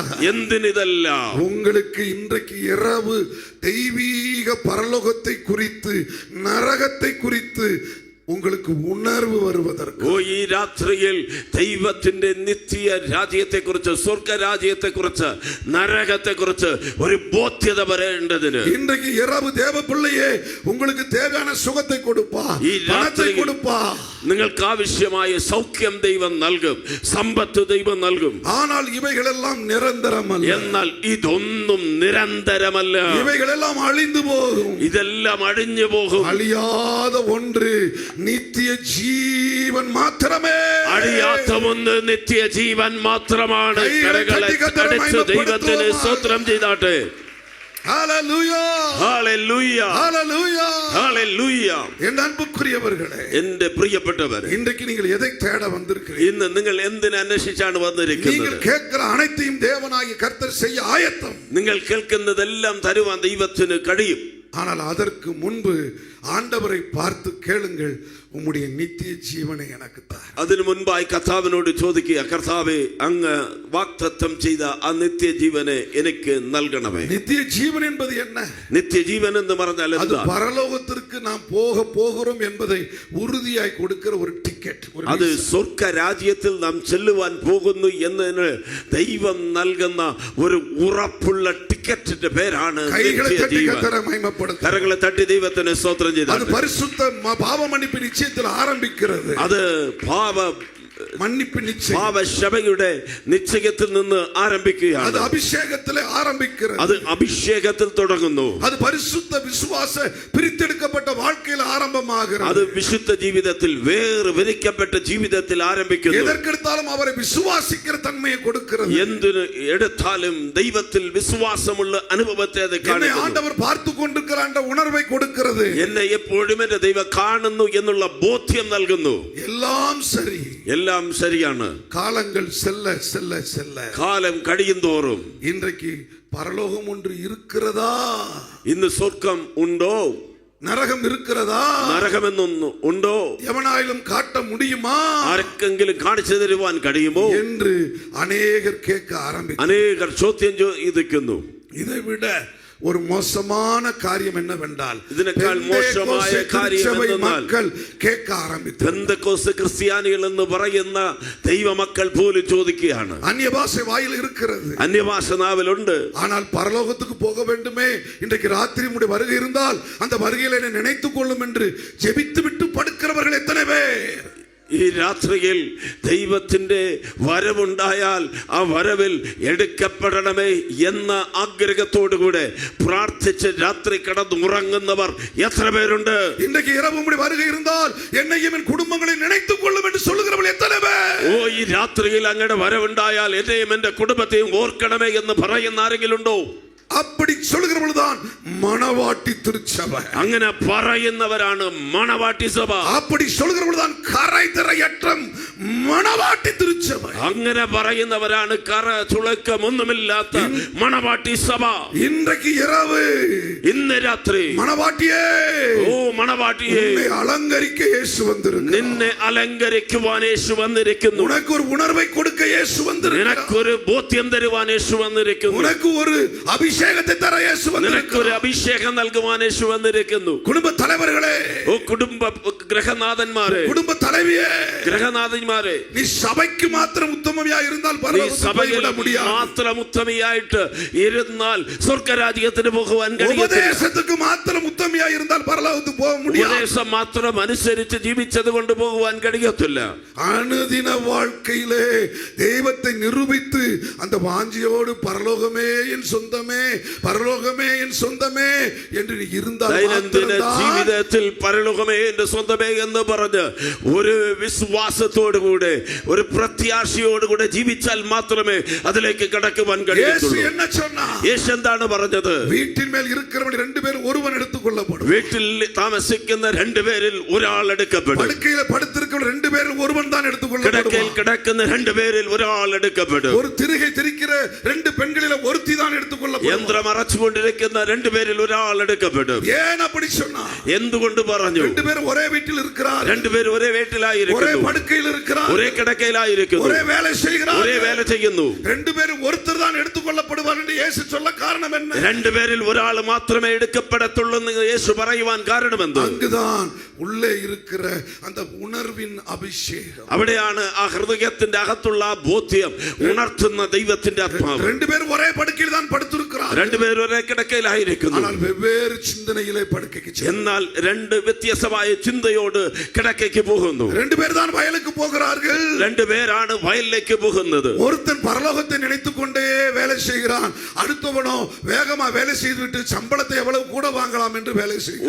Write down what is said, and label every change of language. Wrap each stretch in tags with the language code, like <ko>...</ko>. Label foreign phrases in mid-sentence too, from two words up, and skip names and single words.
<ml>എന്തിനിതെല്ലാം?</ml> <ta>உங்களுக்கு இன்றைக்கு இரவு தெய்வீக பரலோகத்தை குறித்து நரகத்தை குறித்து உங்களுக்கு உணர்வு வருவதற்கு.</ta> <ml>ഓ ഈ രാത്രിയിൽ ദൈവത്തിന്റെ നിത്യ രാജ്യത്തെക്കുറിച്ച്, സ്വർഗരാജ്യത്തെക്കുറിച്ച്, നരകത്തെക്കുറിച്ച് ഒരു ബോധ്യത വരേണ്ടതിന്</ml> <ta>இன்றைக்கு இரவு தேவ பிள்ளையே உங்களுக்கு தேவையான சுகத்தை கொடுப்பா,</ta> <ml>ഈ</ml> <ta>பணத்தை</ta> <ml>രാത്രിയിൽ</ml> <ta>கொடுப்பா.</ta> <ml>നിങ്ങൾക്ക് ആവശ്യമായ സൗഖ്യം ദൈവം നൽകും, സമ്പത്ത് ദൈവം നൽകും.</ml> <ta>ஆனால் இவைகளெல்லாம் நிரந்தரமல்ல.</ta> <ml>എന്നാൽ ഇതൊന്നും നിരന്തരമല്ല.</ml> <ta>இவைகளெல்லாம் அழிந்து போகும்.</ta> <ml>ഇതെല്ലാം അഴിഞ്ഞു പോകും.</ml> <ta>அழியாத ஒன்று நித்திய ஜீவன் மாத்திரமே.</ta> <ml>അഴിയാത്ത ഒന്ന് നിത്യജീവൻ മാത്രമാണ്. കരങ്ങളെ അടിച്ച് ദൈവത്തിന് സ്തോത്രം ചെയ്താട്ടെ.</ml> <ta>ஹalleluya,</ta> <ml>ഹല്ലേലൂയ,</ml> <ta>ஹalleluya,</ta> <ml>ഹല്ലേലൂയ.</ml> <ta>என் அன்புக்குரியவர்களே,</ta> <ml>എന്റെ പ്രിയപ്പെട്ടവരെ,</ml> <ta>இன்றைக்கு நீங்கள் எதை தேட வந்திருக்கிறீர்கள்?</ta> <ml>ഇന്ന് നിങ്ങൾ എന്തിനെ അന്വേഷിച്ചാണ് വന്നിരിക്കുന്നത്?</ml> <ta>நீங்கள் கேட்கிற அனைத்தையும் தேவனாகிய கர்த்தர் செய்ய ஆயத்தம்.</ta> <ml>നിങ്ങൾ കേൾക്കുന്നതെല്ലാം തരുവാൻ ദൈവത്തിന് കഴിയും.</ml> <ta>ஆனால் அதற்கு முன்பு ஆண்டவரை பார்த்து கேளுங்கள், உம்முடைய நித்திய ஜீவனை எனக்கு தார்.</ta> <ml>അതിനു മുൻപായി കർത്താവിനോട് ചോദിക്കുക, കർത്താവേ, അങ്ങ് വാഗ്ദത്തം ചെയ്ത ആ നിത്യജീവനെ എനിക്ക് നൽകണമേ.</ml> <ta>நித்திய ஜீவன் என்பது என்ன?</ta> <ml>നിത്യജീവൻ എന്ന് പറഞ്ഞാൽ</ml> <ta>அது</ta> <ml>എന്താ?</ml> <ta>பரலோகத்திற்கு நாம் போகிறோம் என்பதை உறுதியாய் கொடுக்கிற ஒரு டிக்கெட்.</ta> <ml>അത് സ്വർഗ രാജ്യത്തിൽ നാം ചെല്ലുവാൻ പോകുന്നു എന്നതിന് ദൈവം നൽകുന്ന ഒരു ഉറപ്പുള്ള ടിക്കറ്റിന്റെ പേരാണ്</ml> <ta>கைகளை தட்டி</ta> <ml>നിത്യജീവൻ.</ml> <ta>கர்த்தரை மகிமைப்படுத்து.</ta> <ml>കരങ്ങളെ തട്ടി ദൈവത്തിന് സ്തോത്രം</ml> <ta>அது</ta> <ml>ചെയ്താൽ</ml> <ta>பரிசுத்த பாவ மன்னிப்பு நிச்சயத்தில் ஆரம்பிக்கிறது.</ta> <ml>അത്</ml> <ta>மன்னிப்பு நிச்சயம்</ta> <ml>പാപക്ഷമയുടെ നിശ്ചയത്തിൽ നിന്ന്</ml> <ta>அது</ta> <ml>ആരംഭിക്കുകയാണ്.</ml> <ta>அபிஷேகத்திலே ஆரம்பிக்கிறது.</ta> <ml>അത് അഭിഷേകത്തിൽ തുടങ്ങുന്നു.</ml> <ta>அது பரிசுத்த விசுவாச பிரித்தெடுக்கப்பட்ட வாழ்க்கையில் ஆரம்பமாகிறது.</ta> <ml>അത് വിശുദ്ധ ജീവിതത്തിൽ വേർതിരിക്കപ്പെട്ട ജീവിതത്തിൽ ആരംഭിക്കുന്നു.</ml> <ta>எதற்கெடுத்தாலும் அவரை விசுவாசிக்கிற தன்மையை கொடுக்கிறது.</ta> <ml>എന്തിന് എടുത്താലും ദൈവത്തിൽ വിശ്വാസമുള്ള അനുഭവത്തെ അത്</ml> <ta>என்னை</ta> <ml>കാണിക്കുന്നു.</ml> <ta>ஆண்டவர் பார்த்து கொண்டிருக்கிற அந்த உணர்வை கொடுக்கிறது.</ta> <ml>എന്നെ എപ്പോഴും എന്റെ ദൈവം കാണുന്നു എന്നുള്ള ബോധ്യം നൽകുന്നു.</ml> <ta>எல்லாம் சரி,</ta> <ml>എല്ലാം ശരിയാണ്.</ml> <ta>காலங்கள் செல்ல செல்ல செல்ல</ta> <ml>കാലം കഴിയും തോറും</ml> <ta>இன்றைக்கு பரலோகம் ஒன்று இருக்கிறதா?</ta> <ml>ഇന്ന് സ്വർഗം ഉണ്ടോ?</ml> <ta>நரகம் இருக்கிறதா?</ta> <ml>നരകമെന്നൊന്ന് ഉണ്ടോ?</ml> <ta>எவனாயிலும் காட்ட முடியுமா</ta> <ml>ആർക്കെങ്കിലും കാണിച്ചു തരുവാൻ കഴിയുമോ</ml> <ta>என்று அநேகர் கேட்க ஆரம்பித்தார்.</ta> <ml>അനേകർ ചോദ്യം ചോദിക്കുന്നു.</ml> <ta>இதை விட ஒரு மோசமான காரியம் என்னவென்றால்,</ta> <ml>ഇതിനേക്കാൾ മോശമായ കാര്യം എന്തെന്നാൽ</ml> <ta>மக்கள் கேட்க ஆரம்பித்தார்.</ta> <ml>പെന്തക്കോസ്ത് ക്രിസ്ത്യാനികൾ എന്ന് പറയുന്ന ദൈവമക്കൾ പോലും ചോദിക്കുകയാണ്.</ml> <ta>அந்நிய பாஷை வாயில் இருக்கிறது,</ta> <ml>അന്യഭാഷ നാവിലുണ്ട്.</ml> <ta>ஆனால் பரலோகத்துக்கு போக வேண்டுமே, இன்றைக்கு ராத்திரி உம்முடைய வருகை இருந்தால் அந்த வருகையில் என்னை நினைத்துக் கொள்ளும் என்று ஜெபித்து விட்டு படுக்கிறவர்கள் எத்தனை பேர்?</ta> <ml>ഈ രാത്രിയിൽ ദൈവത്തിന്റെ വരവുണ്ടായാൽ ആ വരവിൽ എടുക്കപ്പെടണമേ എന്ന ആഗ്രഹത്തോടുകൂടെ പ്രാർത്ഥിച്ച് രാത്രി കിടന്നുറങ്ങുന്നവർ എത്ര പേരുണ്ട്?</ml> <ta>இன்றைக்கு இரவு உம்முடைய வருகை இருந்தால் என்னையும் என் குடும்பங்களை நினைத்துக் கொள்ளும் என்று சொல்லுகிறவர்கள் எத்தனை பேர்?</ta> <ml>ഓ ഈ രാത്രിയിൽ അങ്ങയുടെ വരവുണ്ടായാൽ എന്നെയും എന്റെ കുടുംബത്തെയും ഓർക്കണമേ എന്ന് പറയുന്ന ആരെങ്കിലും ഉണ്ടോ?</ml> <ta>அப்படி சொல்லுகிறவர்கள்தான் மணவாட்டி திருச்சபை.</ta> <ml>അങ്ങനെ പറയുന്നവരാണ് മണവാട്ടി സഭ.</ml> <ta>அப்படி சொல்லுகிறவர்கள்தான் கரை திரையற்ற மணவாட்டி திருச்சபை.</ta> <ml>അങ്ങനെ പറയുന്നവരാണ് കറ ചുളക്കമൊന്നുമില്ലാത്ത മണവാട്ടി സഭ.</ml> <ta>இன்றைக்கு இரவு</ta> <ml>ഇന്ന് രാത്രി</ml> <ta>மணவாட்டியே,</ta> <ml>ഓ മണവാട്ടിയെ,</ml> <ta>உன்னை அலங்கரிக்க இயேசு வந்திருக்கிறார்.</ta> <ml>നിന്നെ അലങ്കരിക്കുവാൻ യേശു വന്നിരിക്കുന്നു.</ml> <ta>உனக்கு ஒரு உணர்வை கொடுக்க இயேசு வந்திருக்கிறார்.</ta> <ml>നിനക്കൊരു ബോധ്യം തരുവാൻ യേശു വന്നിരിക്കുന്നു.</ml> <ta>உனக்கு ஒரு</ta> <ml>അഭിഷേകത്തെ തര</ml> <ta>இயேசு</ta> <ml>നിനക്കൊരു</ml> <ta>வந்திருக்கிறார்.</ta> <ml>അഭിഷേകം നൽകുവാൻ യേശു വന്നിരിക്കുന്നു.</ml> <ta>குடும்ப தலைவர்களே,</ta> <ml>ഓ കുടുംബ ഗ്രഹനാഥന്മാരെ,</ml> <ta>குடும்ப தலைவியே,</ta> <ml>ഗ്രഹനാഥന്മാരെ,</ml> <ta>நீ சபைக்கு மாத்திரம் உத்தமமையா இருந்தால்</ta> <ml>നീ</ml> <ta>பரலோகத்துக்கு</ta> <ml>സഭയിൽ</ml> <ta>போய்விட முடியாது.</ta> <ml>മാത്രം ഉത്തമയായിട്ട് ഇരുന്നാൽ സ്വർഗരാജ്യത്തിന് പോകുവാൻ കഴിയത്തില്ല.</ml> <ta>உபதேசத்துக்கு மாத்திரம் உத்தமையா இருந்தால் பரலோகத்துக்கு போக முடியாது.</ta> <ml>ഉപദേശം മാത്രം അനുസരിച്ച് ജീവിച്ചത് കൊണ്ട് പോകുവാൻ കഴിയത്തില്ല.</ml> <ta>அனுதின வாழ்க்கையிலே தெய்வத்தை நிரூபித்து அந்த வாஞ்சியோடு பரலோகமே என் சொந்தமே, பரலோகமே என் சொந்தமே என்று நீ இருந்தால்</ta> <ml>ദൈനംദിന ജീവിതത്തിൽ പരലോകമേ എന്റെ സ്വന്തമേ എന്ന് പറഞ്ഞ് ഒരു വിശ്വാസത്തോടുകൂടെ ഒരു പ്രത്യാശയോടുകൂടെ ജീവിച്ചാൽ മാത്രമേ അതിലേക്ക് കടക്കുവാൻ കഴിയത്തുള്ളൂ.</ml> <ta>என்ன சொன்னார்?</ta> <ml>യേശു എന്താണ് പറഞ്ഞത്?</ml> <ta>வீட்டின் மேல் இருக்கிறவன் 2 பேர் ஒருவன் எடுத்துக்கொள்ளப்படும்.</ta> <ml>വീട്ടിൽ താമസിക്കുന്ന 2 പേരിൽ ഒരാൾ എടുക്കപ്പെടും.</ml> <ta>படுக்கையில படுத்திருக்கிறவன் 2 பேரில் ஒருவன் தான் எடுத்துக்கொள்ளப்படுவான்.</ta> <ml>കിടക്കയിൽ കിടക്കുന്ന 2 പേരിൽ ഒരാൾ എടുക്കപ്പെടും.</ml> <ta>ஒரு திரிகை திரிக்கிற 2 பெண்களில் ஒருத்தி தான் எடுத்துக்கொள்ளப்படுவான்.</ta> <ml>യന്ത്രം അറച്ചുകൊണ്ടിരിക്കുന്ന 2 പേരിൽ ഒരാൾ എടുക്കപ്പെടും.</ml> <ta>ஏன் அப்படி சொன்னார்?</ta> <ml>എന്തുകൊണ്ട് പറഞ്ഞു?</ml> <ta>2 பேர் ஒரே வீட்டில் இருக்கிறார்கள்.</ta> <ml>2 പേർ ഒരേ</ml> <ta>ஒரே</ta> <ml>വീട്ടിലായിരിക്കുന്നു,</ml> <ta>படுக்கையில் இருக்கிறார்கள்.</ta> <ml>ഒരേ കിടക്കയിലായിരിക്കുന്നു,</ml> <ta>ஒரே வேலை செய்கிறார்கள்.</ta> <ml>ഒരേ വേല ചെയ്യുന്നു.</ml> <ta>2 பேரும் ஒருத்தர் தான் எடுத்துக்கொள்ளப்படுவார் என்று இயேசு சொல்ல காரணம் என்ன?</ta> <ml>2 പേരിൽ ഒരാൾ മാത്രമേ എടുക്കപ്പെടത്തുള്ളൂ എന്ന് യേശു പറയുവാൻ കാരണമെന്ത്?</ml> <ta>அங்குதான் உள்ளே இருக்கிற அந்த உணர்வின் அபிஷேகம்.</ta> <ml>അവിടെയാണ് ആ ഹൃദയത്തിന്റെ അകത്തുള്ള ആ ബോധ്യം ഉണർത്തുന്ന ദൈവത്തിന്റെ ആത്മാവ്.</ml> <ta>2 பேரும் ஒரே படுக்கையில் தான் படுத்திருக்கிறார்கள்.</ta> <ml>2 പേർ ഒരേ കിടക്കയിലായിരിക്കുന്നു,</ml> <ta>ஆனால் வெவ்வேறு சிந்தனையிலே படுக்கைக்கு செல்கிறார்கள்.</ta> <ml>എന്നാൽ 2 വ്യത്യസ്തമായ ചിന്തയോട് കിടക്കയ്ക്ക് പോകുന്നു.</ml> <ta>2 பேர் தான் வயலுக்கு போகிறார்கள்.</ta> <ml>2 പേരാണ് വയലിലേക്ക് പോകുന്നത്.</ml> <ta>ஒருத்தன் பரலோகத்தை நினைத்துக் கொண்டே வேலை செய்கிறான், அடுத்தவனோ வேகமா வேலை செய்துவிட்டு சம்பளத்தை எவ்வளவு கூட வாங்கலாம் என்று வேலை செய்கிறான்.</ta>